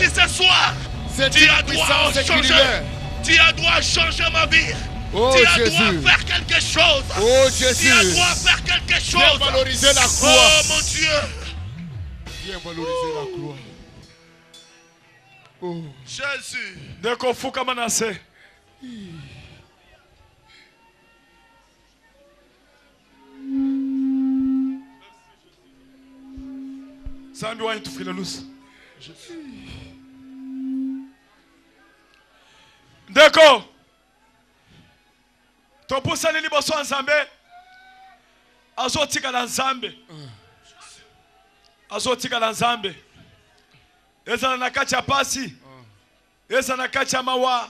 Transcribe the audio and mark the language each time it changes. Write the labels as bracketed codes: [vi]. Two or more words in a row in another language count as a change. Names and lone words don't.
[fr] ici ce soir, tu as droit à changer. Tu as droit à changer ma vie. Oh, tu as Jésus. droit à faire quelque chose. Oh, Jésus. Tu as droit à faire quelque chose. Viens valoriser la croix. Oh mon Dieu. Viens valoriser la croix. Oh. Jésus. [ln] Ndeko fuka manase. Sambi wa intufile lusa. Ndeko. Topusa nini boso nzambe. Azotika la nzambe. Azotika la nzambe. Eza na kacha pasi. Eza na kacha mawa.